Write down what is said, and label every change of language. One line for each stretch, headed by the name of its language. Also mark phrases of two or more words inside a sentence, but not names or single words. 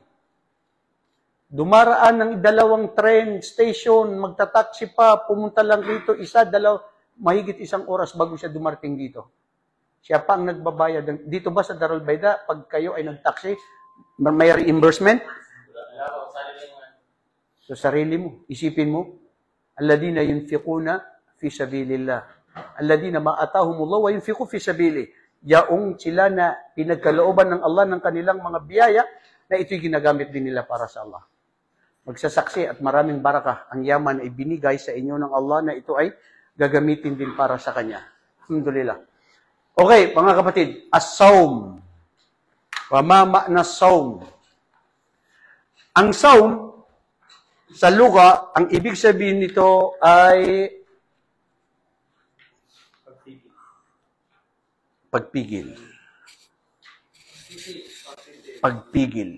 Filipino: Dumaraan ng 2 train station, magta-taxi pa, pumunta lang rito, mahigit 1 oras bago siya dumarating dito. Siya pa ang nagbabayad. Dito ba sa Darul Baida, pag kayo ay nag-taxi, may reimbursement? So sarili mo, isipin mo,
Arabic: الذين ينفقون في سبيل الله. الذين ما آتاهم الله وينفقوا في سبيل.
Filipino: Yaong sila na pinagkalooban ng Allah ng kanilang mga biyaya, na ito'y ginagamit din nila para sa Allah. Magsasaksi at maraming barakah. Ang yaman ay binigay sa inyo ng Allah na ito ay gagamitin din para sa Kanya. Alhamdulillah. Okay, mga kapatid, as-sawm.
Arabic: وما معنى الصوم.
Filipino: Ang sawm, sa lugha, ang ibig sabihin nito ay pagpigil. Pagpigil.